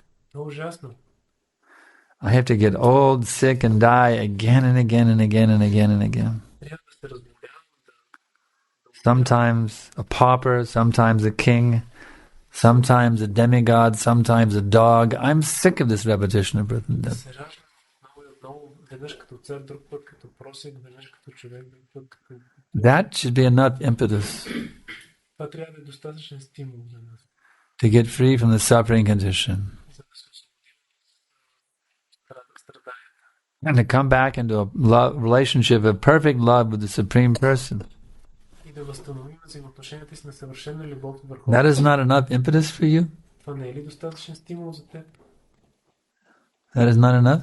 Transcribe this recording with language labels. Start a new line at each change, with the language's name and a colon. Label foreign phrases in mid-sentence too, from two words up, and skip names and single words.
English: I have to get old, sick, and die again and again and again and again and again. Sometimes a pauper, sometimes a king, sometimes a demigod, sometimes a dog. I'm sick of this repetition of birth and death.
Bulgarian: Веднъж като цар, друг път като просек, веднъж като човек, друг път като...
English: That should be enough impetus
Bulgarian: Това трябва да е достатъчен стимул за нас.
English: to get free from the suffering condition
Bulgarian: За да се освободим от страданията.
English: and to come back into a relationship of perfect love with the Supreme Person.
Bulgarian: И да възстановим взаимоотношенията си на съвършена любов върху.
English: That is not enough impetus for you?
Bulgarian: Това не е ли достатъчен стимул за теб?
English: That is not enough?